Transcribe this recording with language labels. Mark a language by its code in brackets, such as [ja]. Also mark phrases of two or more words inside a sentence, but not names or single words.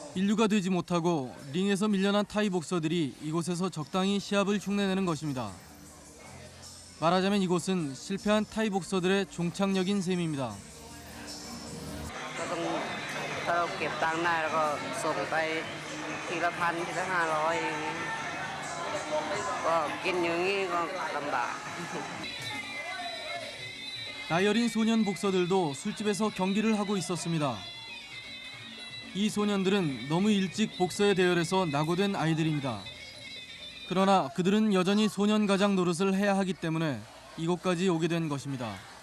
[ko] 분류가 되지 못하고 링에서 밀려난 타이 복서들이 이곳에서 적당히 시합을 흉내내는 것입니다. 말하자면 이곳은 실패한 타이 복서들의 종착역인 셈입니다. [th] ก็ต้องถ้าเราเก็บตังค์ได้แล้วก็ส่งไปทีละพันทีละ500อย่างนี้ก็กินอย่างนี้ก็ลำบาก [ko] 나이 어린 소년 복서들도 술집에서 경기를 하고 있었습니다. 이 소년들은 너무 일찍 복서에 대열해서 낙오된 아이들입니다. 그러나 그들은 여전히 소년 가장 노릇을 해야 하기 때문에 이곳까지 오게 된 것입니다.